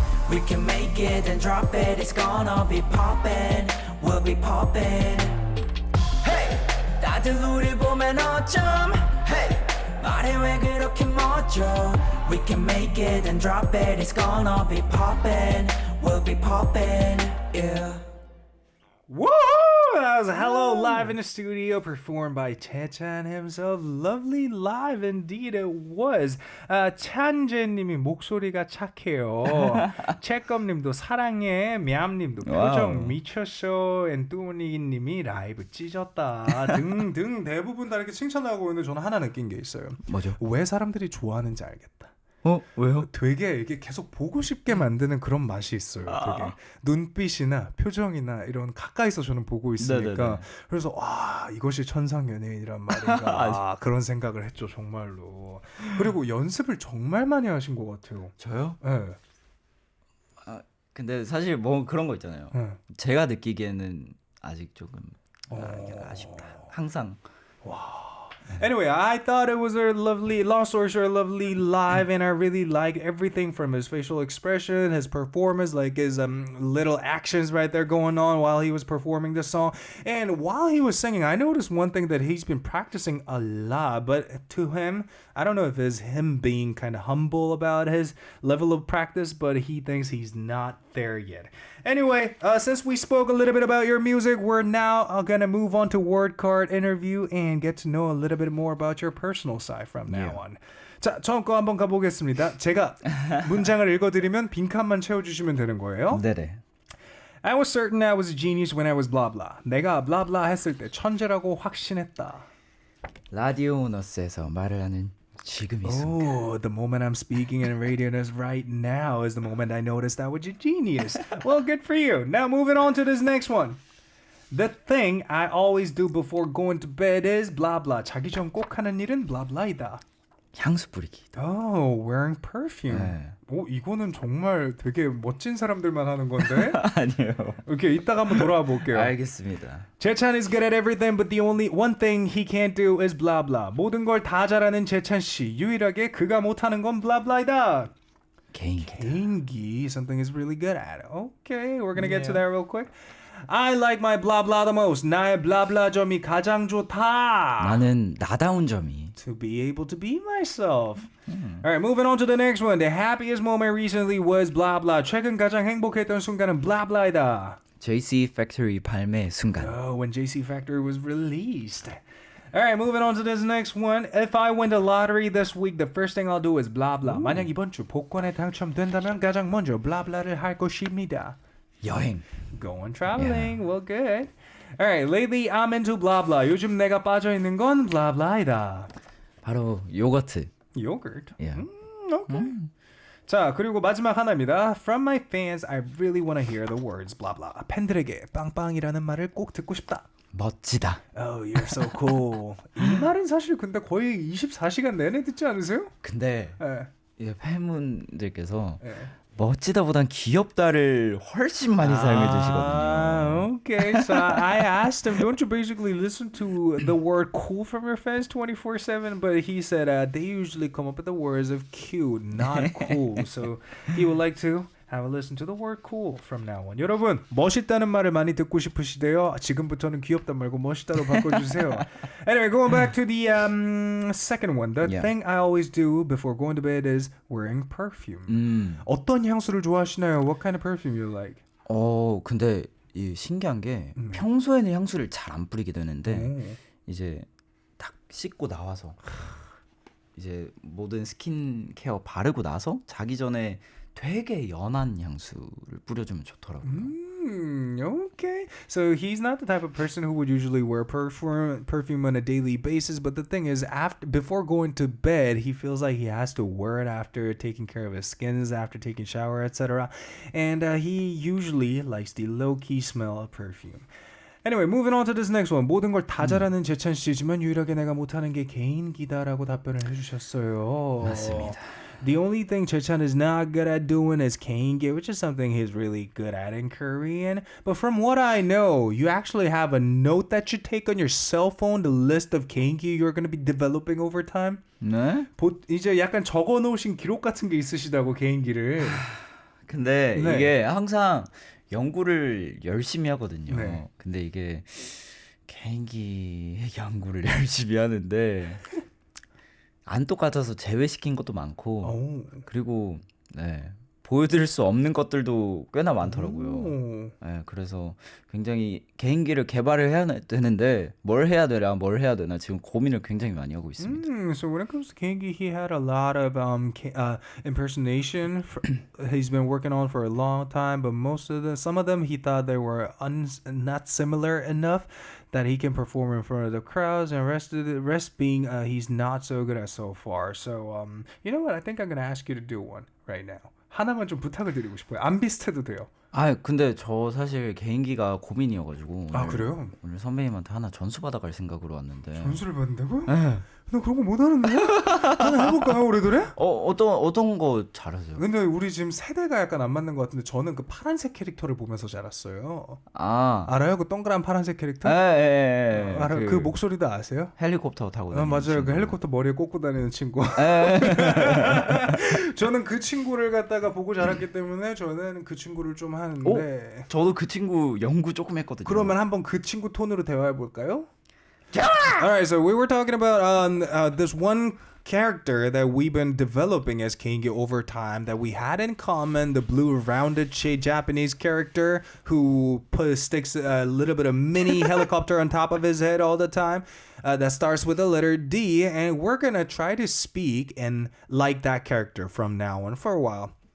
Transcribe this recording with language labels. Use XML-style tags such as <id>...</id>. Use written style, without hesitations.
<en>We can make it and drop it. It's gonna be poppin'. We'll be poppin'.</en> <ko>Hey, 다들 우릴 보면 어쩜 hey. 말해 왜 그렇게 멋져.</ko> <en>We can make it and drop it. It's gonna be poppin'. We'll be poppin'. Yeah. Woo! That was Hello live in the studio, performed by JAECHAN himself. Lovely live indeed it was.</en> <ko>찬재님이 목소리가 착해요. 채껌님도 사랑해. 냠님도 표정 미쳤어. 엔뚜니님이 라이브 찢었다. 등등 대부분 다 이렇게 칭찬하고 있는데 저는 하나 느낀 게 있어요. 뭐죠? 왜 사람들이 좋아하는지 알겠다. 왜요? 되게 이게 계속 보고 싶게 만드는 그런 맛이 있어요. 되게 눈빛이나 표정이나 이런 가까이서 저는 보고 있으니까 네네네. 그래서 와 이것이 천상연예인이란 말인가 그런 생각을 했죠 정말로. 그리고 연습을 정말 많이 하신 것 같아요. 저요? 네. 근데 사실 뭐 그런 거 있잖아요. 네. 제가 느끼기에는 아직 조금 아쉽다. 항상.</ko> <en>Anyway, I thought it was a lovely, long story short, lovely live, and I really like everything from his facial expression, his performance, like his little actions right there going on while he was performing the song. And while he was singing, I noticed one thing that he's been practicing a lot, but to him, I don't know if it's him being kind of humble about his level of practice, but he thinks he's not there yet. Anyway, since we spoke a little bit about your music, we're now gonna move on to word card interview and get to know a little bit more about your personal side from now on.</en> <ko>자, 처음 거 한번 가보겠습니다. 제가 문장을 읽어드리면 빈칸만 채워주시면 되는 거예요. 네네.</ko> <en>I was certain I was a genius when I was blah blah.</en> <ko>내가 blah blah 했을 때 천재라고 확신했다. 라디오'n 우스에서 말을 하는 지금 이 순간.</ko> <en>Oh, the moment I'm speaking in Radio'n Us에 right now is the moment I noticed I was a genius. Well, good for you. Now moving on to this next one. The thing I always do before going to bed is blah blah.</en> <ko>자기 전 꼭 하는 일은 blah blah이다. 향수 뿌리기.</ko> <en>Oh, wearing perfume.</en> <ko>네. 오, 이거는 정말 되게 멋진 사람들만 하는 건데. 아니요. 오케이, 이따가 한번 돌아와 볼게요. 알겠습니다.</ko> <en>재찬 is good at everything, but the only one thing he can't do is blah blah.</en> <ko>모든 걸 다 잘하는 재찬 씨. 유일하게 그가 못하는 건 blah blah이다. 개인기.</ko> <en>Something he's really good at. Okay, we're gonna get to that real quick. I like my blah blah the most.</en> <ko>나의 blah blah 점이 가장 좋다. 나는 나다운 점이.</ko> <en>To be able to be myself. All right, moving on to the next one. The happiest moment recently was blah blah.</en> <ko>최근 가장 행복했던 순간은 blah blah이다. JCFACTORY 발매 순간.</ko> <en>Oh, when JCFACTORY was released. All right, moving on to this next one. If I win the lottery this week, the first thing I'll do is blah blah.</en> <ko>만약 이번 주 복권에 당첨된다면 가장 먼저 blah blah를 할 것입니다. 여행.</ko> <en>Going traveling. Well, good. All right, lately I'm into blah blah.</en> <ko>요즘 내가 빠져 있는 건 blah blah이다. 바로 요거트.</ko> <en>Yogurt. Yeah. Okay.</en> <ko>자, 그리고 마지막 하나입니다.</ko> <en>From my fans, I really want to hear the words blah blah.</en> <ko>팬들에게 빵빵이라는 말을 꼭 듣고 싶다. 멋지다.</ko> <en>Oh, you're so cool.</en> <ko>이 말은 사실 근데 거의 24시간 내내 듣지 않으세요? 근데 네. 이제 팬분들께서 네. 멋지다보단 귀엽다를 훨씬 많이 사용해 주시거든요.</ko> <en>Okay. So I asked him, don't you basically listen to the word cool from your fans 24/7? But he said they usually come up with the words of cute, not cool. So he would like to have a listen to the word cool from now on.</en> <ko>여러분, 멋있다는 말을 많이 듣고 싶으시대요. 지금부터는 귀엽다 말고 멋있다로 바꿔주세요.</ko> <en>Anyway, going back to the second one. The thing I always do before going to bed is wearing perfume.</en> <ko>어떤 향수를 좋아하시나요?</ko> <en>What kind of perfume you like?</en> <ko>근데 이 신기한 게 평소에는 향수를 잘 안 뿌리게 되는데 이제 딱 씻고 나와서 이제 모든 스킨케어 바르고 나서 자기 전에 되게 연한 향수를 뿌려주면 좋더라고요.</ko> <en>Okay. So he's not the type of person who would usually wear perfume on a daily basis, but the thing is, before going to bed, he feels like he has to wear it after taking care of his skins, after taking shower, etc. And he usually likes the low-key smell of perfume. Anyway, moving on to this next one.</en> <ko>모든 걸 다 잘하는 재찬 씨지만 유일하게 내가 못하는 게 개인기다라고 답변을 해주셨어요. 맞습니다.</ko> <en>The only thing 재찬 is not good at doing is 개인기, which is something he's really good at in Korean. But from what I know, you actually have a note that you take on your cell phone, the list of 개인기 you're going to be developing over time.</en> <ko>네? 이제 약간 적어놓으신 기록 같은 게 있으시다고 개인기를. 근데 네. 이게 항상 연구를 열심히 하거든요. 네. 근데 이게 개인기 연구를 열심히 하는데 안 똑같아서 제외시킨 것도 많고 그리고 네, 보여드릴 수 없는 것들도 꽤나 많더라고요. 네, 그래서 굉장히 개인기를 개발을 해야 되는데 뭘 해야 되나 지금 고민을 굉장히 많이 하고 있습니다.</ko> <en>So when it comes to 개인기, he had a lot of impersonation he's been working on for a long time, but some of them he thought they were not similar enough that he can perform in front of the crowds, and rest being he's not so good at so far. So you know what? I think I'm gonna ask you to do one right now.</en> <ko>하나만 좀 부탁을 드리고 싶어요. 안 비슷해도 돼요. 근데 저 사실 개인기가 고민이어가지고 그래요? 오늘 선배님한테 하나 전수 받아갈 생각으로 왔는데. 전수를 받는다고요? 네. 나 그런 거 못하는데? 하나 해볼까요, 우리들에? 어떤 거 잘하세요? 근데 우리 지금 세대가 약간 안 맞는 것 같은데 저는 그 파란색 캐릭터를 보면서 자랐어요. 알아요? 그 동그란 파란색 캐릭터? 예. 알아요. 그 목소리도 아세요? 헬리콥터 타고 다니는 맞아요. 친구. 그 헬리콥터 머리에 꽂고 다니는 친구. 저는 그 친구를 갖다가 보고 자랐기 때문에 저는 그 친구를 좀 하는데. 저도 그 친구 연구 조금 했거든요. 그러면 한번 그 친구 톤으로 대화해 볼까요?</ko> <en>All right, so we were talking about this one character that we've been developing as Keingi over time that we had in common, the blue rounded shade Japanese character who sticks a little bit of mini helicopter on top of his head all the time, that starts with the letter D, and we're gonna try to speak and like that character from now on for a while.</en>